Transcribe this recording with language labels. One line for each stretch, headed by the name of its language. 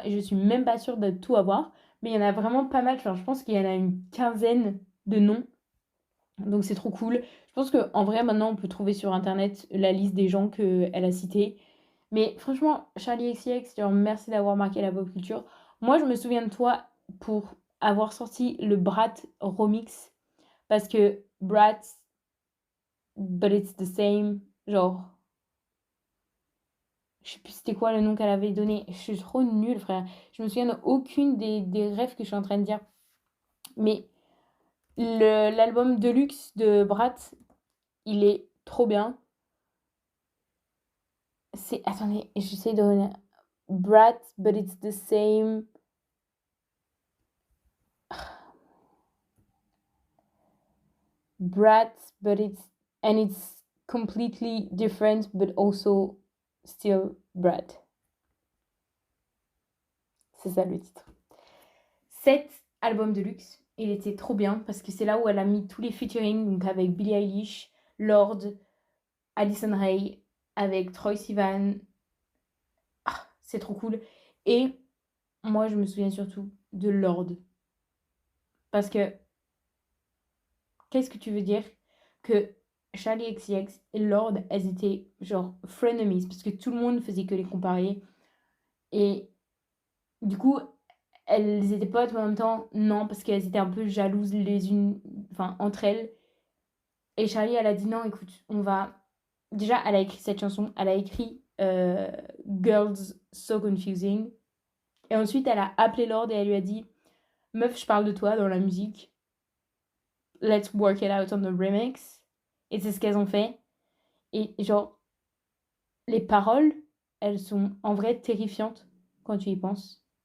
French: Et je suis même pas sûre de tout avoir. Mais il y en a vraiment pas mal. Genre, je pense qu'il y en a une quinzaine de noms. Donc, c'est trop cool. Je pense qu'en vrai, maintenant, on peut trouver sur Internet la liste des gens qu'elle a cités. Mais franchement, Charlie XCX, genre, merci d'avoir marqué la pop culture. Moi, je me souviens de toi pour avoir sorti le Brat remix. Parce que
English: Brat, but it's the same.
French: Genre, je sais plus c'était quoi le nom qu'elle avait donné. Je suis trop nulle, frère. Je me souviens d'aucune des rêves que je suis en train de dire. Mais l'album Deluxe de Brat, il est trop bien. C'est. Attendez, j'essaie de. Brat,
English: but it's the same. Brat, but it's completely different, but also still Brat.
French: C'est ça le titre. Cet album de luxe, il était trop bien parce que c'est là où elle a mis tous les featuring, donc avec Billie Eilish, Lord, Addison Rae, avec Troye Sivan. Ah, c'est trop cool. Et moi, je me souviens surtout de Lord. Parce que, qu'est-ce que tu veux dire que Charlie XCX et Lord, elles étaient genre frenemies parce que tout le monde faisait que les comparer. Et du coup, elles étaient potes, mais en même temps, non, parce qu'elles étaient un peu jalouses les unes, enfin, entre elles. Et Charlie, elle a dit non, écoute, on va. Déjà, elle a écrit cette chanson, elle a écrit Girls So Confusing. Et ensuite, elle a appelé Lord et elle lui a dit meuf, je parle de toi dans la musique.
English: Let's work it out on the remix.
French: Et c'est ce qu'elles ont fait. Et genre, les paroles, elles sont en vrai terrifiantes quand tu y penses.